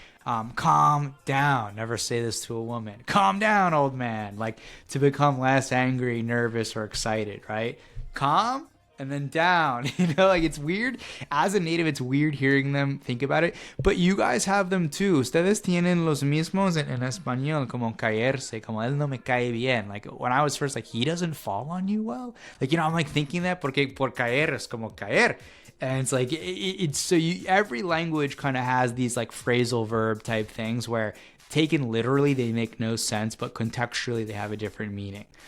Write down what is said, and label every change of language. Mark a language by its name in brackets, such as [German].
[English] Calm down. Never say this to a woman. Calm down, old man. Like, to become less angry, nervous, or excited, right? Calm and then down. It's weird. As a native, it's weird hearing them think about it, but you guys have them too. [Spanish] Ustedes tienen los mismos en español, como caerse, como él no me cae bien. [English] Like, when I was first, like, he doesn't fall on you well. I'm like thinking that [Spanish] porque por caer es como caer. [English] And it's like, every language kind of has these like phrasal verb type things where taken literally, they make no sense, but contextually they have a different meaning.